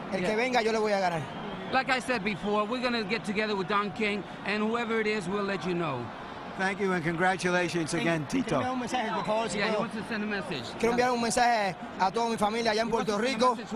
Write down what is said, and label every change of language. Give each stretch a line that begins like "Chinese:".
Spanish: El que venga, yo le voy a ganar.
English: Like I said before, we're going to get together with Don King, and whoever it is, we'll let you know. Thank you and congratulations again, Tito.
Spanish: Quiero enviar un mensaje, por favor, si
English: Yeah, he
Spanish: puedo.
English: wants to send a message.
Spanish: Quiero enviar un mensaje a toda mi familia allá en Puerto Rico.